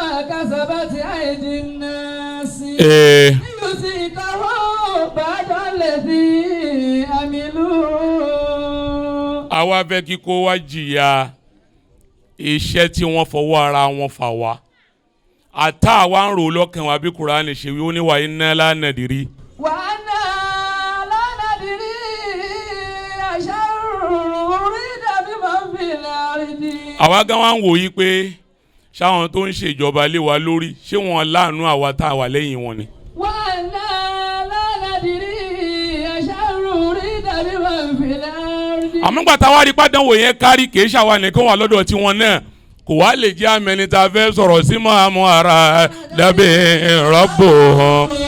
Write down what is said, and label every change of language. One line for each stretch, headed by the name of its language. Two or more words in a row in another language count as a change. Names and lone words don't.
Yoruba: àwa fẹ́ kí kó wá jìyà iṣẹ́ tí wọ́n fọwọ́ ara wọn fà wá àtà àwa ń rò lọ́kàn wa bí Kùránì ṣe wí ó ní
Arabic: وأنا لا ندري. وأنا لا ندري أشر أريد بمن في الأرض.
Yoruba: àwa gan wa ń wò yí pé ṣáwọn tó ń ṣèjọba lé wa lórí ṣé wọn láàánú àwa tá a wà lẹ́yìn wọn ni.
Arabic: وأنا لا ندري أشر أريد بمن في الأرض.
Yoruba: àmúgbà táwa rí pàdánwò yẹn kárí kì í ṣàwa nìkan wà lọ́dọ̀ tiwọn náà kò wá lè jẹ́ àmẹ́ni tá a fẹ́ sọ̀rọ̀ sí mọ́ àmọ́ ara dábì rọ́bù hàn.